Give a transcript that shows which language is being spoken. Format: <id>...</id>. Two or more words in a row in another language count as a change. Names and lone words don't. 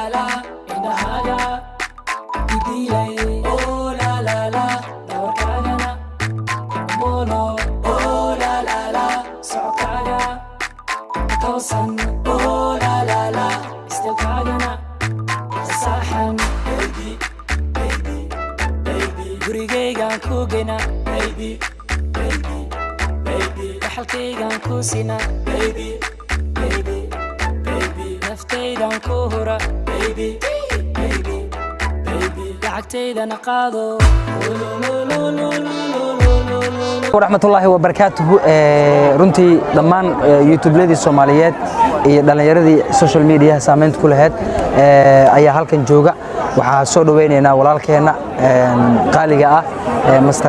<so>la indhahaga idilay oh la la la dawarkaagana molo oh la la la socodkaaga toosan oh la la la istilkaagana saxan</so> <en>baby baby baby</en> <so>gurigaygan kugena</so> <en>baby baby baby</en> <so>dhaxalkaygan kusina</so> <en>baby baby baby</en> <so>naftaydan ku hura</so> <en>baby baby baby</en> <so>lacagtaydana qaado.</so> <ar>ورحمة الله وبركاته</ar> <so>runtii dhammaan youtube-ladii Soomaaliyeed iyo dhalinyaradii</so> <en>social media</en> <so>saameynta ku lahayd ayaa halkan jooga. waxaa soo dhaweynaynaa walaalkeena qaaliga ah Mr.</so>